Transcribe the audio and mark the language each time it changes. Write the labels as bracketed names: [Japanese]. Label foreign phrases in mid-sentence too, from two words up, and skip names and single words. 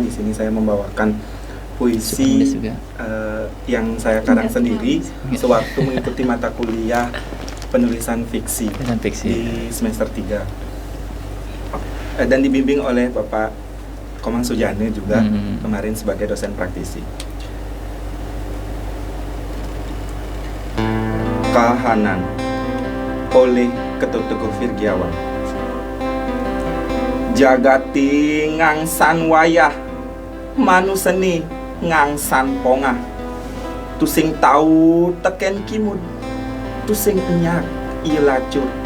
[Indonesian] Di sini saya membawakan puisi yang saya karang sendiri sewaktu mengikuti mata kuliah penulisan fiksi di semester 3 dan dibimbing oleh Bapak Komang Sujane juga kemarin sebagai dosen praktisi. Kahanan oleh Ketut Teguh Virgiawan. [Balinese] Jagati ngangsan wayah, manuseni ngangsan pongah, tusing tahu teken kimud, tusing enyak iya lacur.